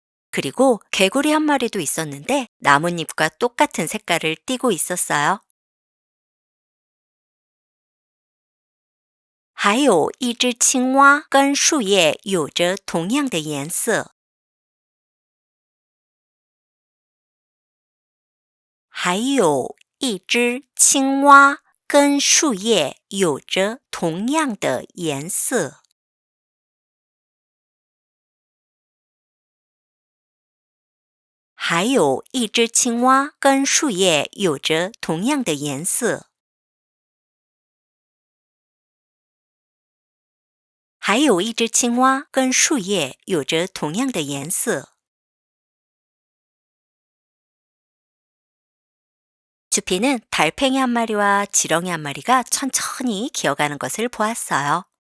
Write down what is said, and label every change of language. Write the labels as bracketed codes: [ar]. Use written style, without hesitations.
[ko] 그리고 개구리 한 마리도 있었는데 나뭇잎과 똑같은 색깔을 띠고 있었어요. [zh] 还有一只青蛙跟树叶有着同样的颜色。还有一只青蛙跟树叶有着同样的颜色。还有一只青蛙跟树叶有着同样的颜色。还有一只青蛙跟树叶有着同样的颜色。 [ko] 주피는 달팽이 한 마리와 지렁이 한 마리가 천천히 기어가는 것을 보았어요.